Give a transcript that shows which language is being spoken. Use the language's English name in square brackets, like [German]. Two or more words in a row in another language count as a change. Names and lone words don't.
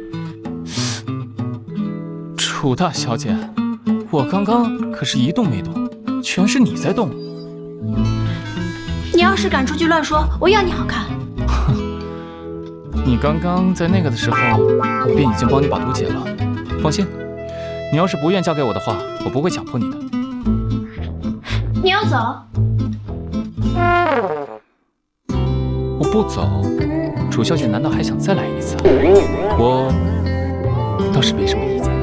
[Chinese] 楚大小姐，我剛剛可是一動沒動，全是你在動。你要是敢出去亂說，我要你好看。你剛剛在那個的時候，我便已經幫你把毒解了。放心，你要是不願嫁給我的話，我不會強迫你的。你要走？我不走。楚小姐難道還想再來一次？我倒是沒什麼意見。